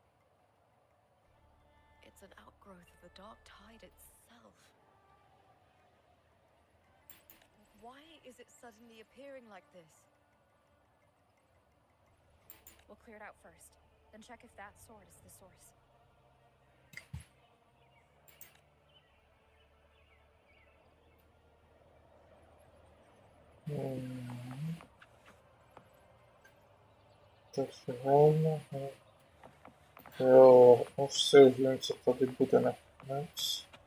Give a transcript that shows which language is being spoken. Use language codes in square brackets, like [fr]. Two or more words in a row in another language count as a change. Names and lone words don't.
[en] It's an outgrowth of the dark tide itself. Why is it suddenly appearing like this? We'll clear it out first, then check if that sword is the source. [cs] Takže ven. Jo, už si vím, co tady bude nakonec.